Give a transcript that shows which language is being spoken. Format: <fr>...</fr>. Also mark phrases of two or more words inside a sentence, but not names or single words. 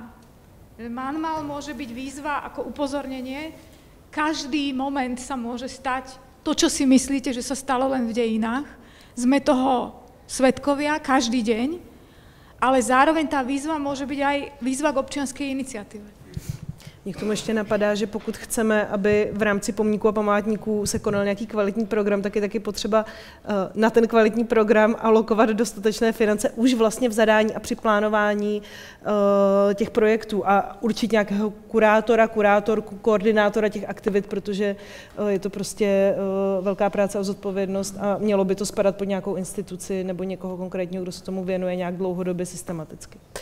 <sk>Manuál môže byť výzva ako upozornenie. Každý moment sa môže stať to, čo si myslíte, že sa stalo len v dejinách. Sme toho svedkovia každý deň, ale zároveň tá výzva môže byť aj výzva k občianskej iniciatíve.</sk> <cs>Mně k tomu ještě napadá, že pokud chceme, aby v rámci pomníků a památníků se konal nějaký kvalitní program, tak je taky potřeba na ten kvalitní program alokovat dostatečné finance už vlastně v zadání a při plánování těch projektů a určit nějakého kurátorku, koordinátora těch aktivit, protože je to prostě velká práce a zodpovědnost a mělo by to spadat pod nějakou instituci nebo někoho konkrétního, kdo se tomu věnuje nějak dlouhodobě systematicky.</cs>